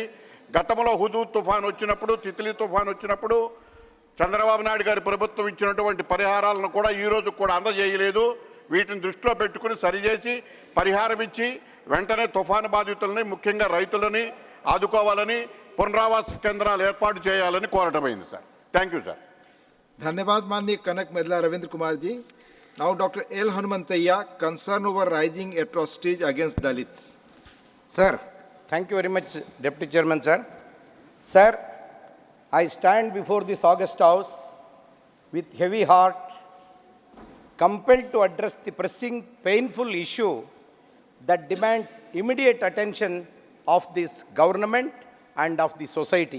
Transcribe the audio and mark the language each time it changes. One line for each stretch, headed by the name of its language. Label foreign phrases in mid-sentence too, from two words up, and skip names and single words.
Telugu: గతంలో హుదూద్ తుఫాన్ వచ్చినప్పుడు, తిత్లీ తుఫాన్ వచ్చినప్పుడు చంద్రబాబు నాయుడు గారి ప్రభుత్వం ఇచ్చినటువంటి పరిహారాలను కూడా ఈ రోజు కూడా అందజేయలేదు. వీటిని దృష్టిలో పెట్టుకుని సరిచేసి పరిహారం ఇచ్చి వెంటనే తుఫాను బాధితులని, ముఖ్యంగా రైతులని ఆదుకోవాలని, పునరావాస కేంద్రాలు ఏర్పాటు చేయాలని కోరటమైంది సార్.
English: thank you sir.
Hindi: धन्यवाद माननीय कनक मेदला रविंद्र कुमार जी.
English: Now Dr. L. Hanumanthaiah, concern over rising atrocities against Dalits. Sir, thank you very much, Deputy Chairman, sir. Sir, I stand before this august house with heavy heart, compelled to address the pressing, painful issue that demands immediate attention of this government and of the society.